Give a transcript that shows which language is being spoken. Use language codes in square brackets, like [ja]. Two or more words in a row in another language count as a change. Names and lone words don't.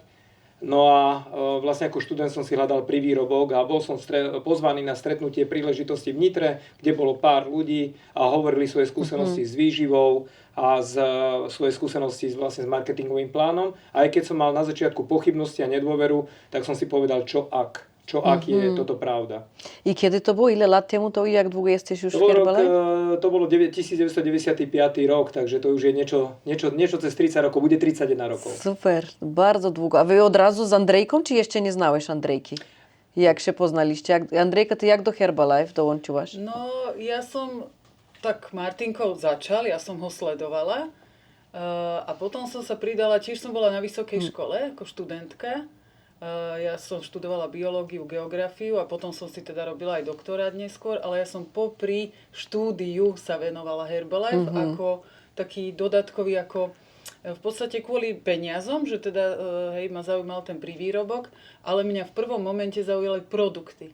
[sk] No a vlastne ako študent som si hľadal privýrobok a bol som pozvaný na stretnutie príležitosti v Nitre, kde bolo pár ľudí a hovorili svoje skúsenosti s výživou a svoje skúsenosti vlastne s marketingovým plánom. A aj keď som mal na začiatku pochybnosti a nedôveru, tak som si povedal, čo ak je toto pravda. [pl] I kiedy to było? Ile lat temu to i jak długo jesteś już w Herbalife? [sk] To bolo 1995 rok, takže to už je niečo cez 30 rokov, bude 31 rokov. [pl] Super, bardzo długo. A wy od razu z Andrzejką, czy jeszcze nie znałeś Andrzejki? Jak się poznaliście? Andrzejka, ty jak do Herbalife dołączyłaś? [sk] No, ja som tak Martinkou začal, ja som ho sledovala a potom som sa pridala, tiež som bola na vysokej škole ako študentka. Ja som študovala biológiu, geografiu a potom som si teda robila aj doktorát neskôr, ale ja som popri štúdiu sa venovala Herbalife ako taký dodatkový, ako v podstate kvôli peniazom, že teda ma zaujímal ten privýrobok, ale mňa v prvom momente zaujali produkty.